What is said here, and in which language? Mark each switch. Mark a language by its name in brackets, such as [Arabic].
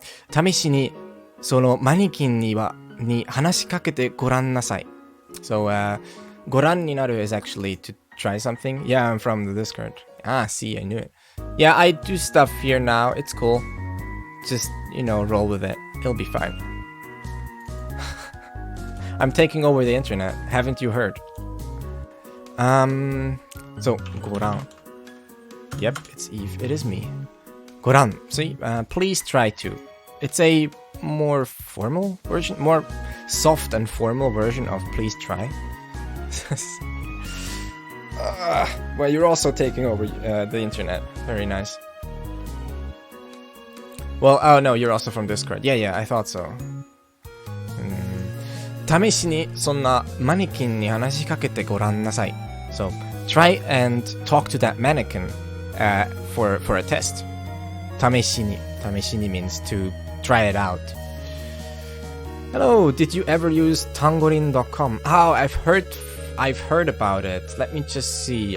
[Japanese] 試しにそのマニキンに話しかけてごらんなさい。 [English] So ご覧になる is actually to try something. Yeah, I'm from the Discord. Ah, see, I knew it. Yeah, I do stuff here now. It's cool. Just, you know, roll with it. It'll be fine. I'm taking over the internet. Haven't you heard? So, 고랑. Yep, it's Yves. It is me. 고랑. See, please try to. It's a more formal version, more soft and formal version of please try. Well, you're also taking over the internet. Very nice. Well, oh no, you're also from Discord. Yeah, I thought so. [Japanese] 試しにそんなマネキンに話しかけてごらんなさい. [English] So, try and talk to that mannequin for a test. 試しに means to try it out. Hello, did you ever use tangorin.com? Oh, I've heard about it. Let me just see.